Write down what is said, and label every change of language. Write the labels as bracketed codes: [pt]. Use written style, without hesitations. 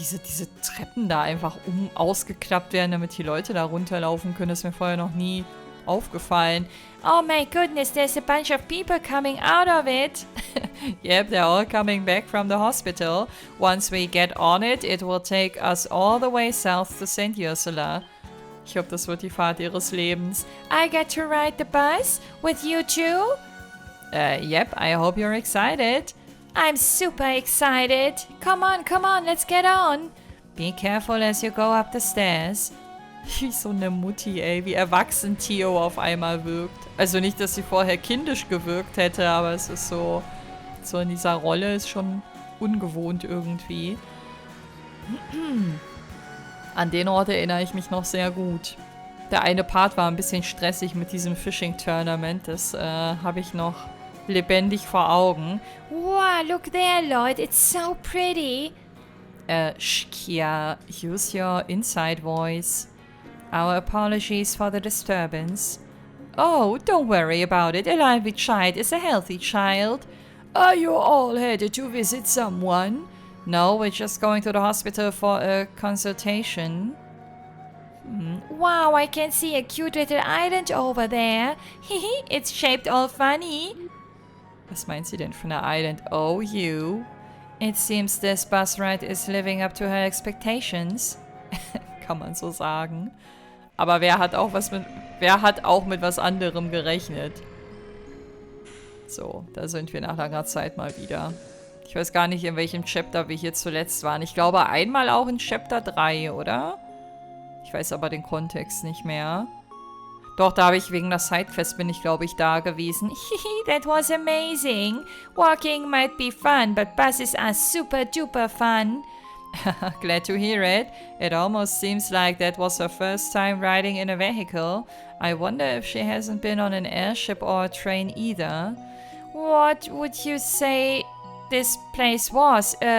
[de] Diese Treppen da einfach ausgeklappt werden, damit die Leute da runterlaufen können. Das ist mir vorher noch nie aufgefallen. [en] Oh my goodness, there's a bunch of people coming out of it. Yep, they're all coming back from the hospital. Once we get on it, it will take us all the way south to St. Ursula. [de] Ich hoffe, das wird die Fahrt ihres Lebens. [en] I get to ride the bus with you too? Yep, I hope you're excited. I'm super excited. Come on, let's get on. Be careful as you go up the stairs. [de] Wie so eine Mutti, ey. Wie erwachsen Theo auf einmal wirkt. Also nicht, dass sie vorher kindisch gewirkt hätte, aber es ist so in dieser Rolle ist schon ungewohnt irgendwie. An den Ort erinnere ich mich noch sehr gut. Der eine Part war ein bisschen stressig mit diesem Fishing-Tournament. Das habe ich noch lebendig vor Augen. [en] Wow, look there, Lloyd. It's so pretty. Kia, use your inside voice. Our apologies for the disturbance. Oh, don't worry about it. A lively child is a healthy child. Are you all headed to visit someone? No, we're just going to the hospital for a consultation. Wow, I can see a cute little island over there. Hehe, it's shaped all funny. [de] Was meint sie denn für eine Island? [en] Oh, you. It seems this bus ride is living up to her expectations. [de] Kann man so sagen. Aber wer hat auch mit was anderem gerechnet? So, da sind wir nach langer Zeit mal wieder. Ich weiß gar nicht, in welchem Chapter wir hier zuletzt waren. Ich glaube einmal auch in Chapter 3, oder? Ich weiß aber den Kontext nicht mehr. Doch, da habe ich wegen der Sidequest bin ich, glaube ich, da gewesen. [en] That was amazing. Walking might be fun, but buses are super duper fun. Glad to hear it. It almost seems like that was her first time riding in a vehicle. I wonder if she hasn't been on an airship or a train either. What would you say this place was?